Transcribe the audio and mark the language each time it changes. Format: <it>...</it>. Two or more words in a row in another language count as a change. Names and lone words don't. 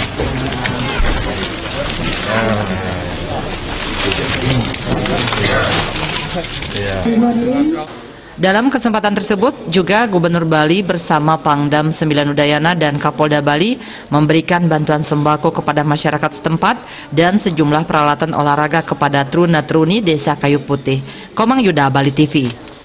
<id>Dalam kesempatan tersebut juga Gubernur Bali bersama Pangdam 9 Udayana dan Kapolda Bali memberikan bantuan sembako kepada masyarakat setempat dan sejumlah peralatan olahraga kepada truna-truni Desa Kayu Putih. Komang Yuda, Bali TV.</id>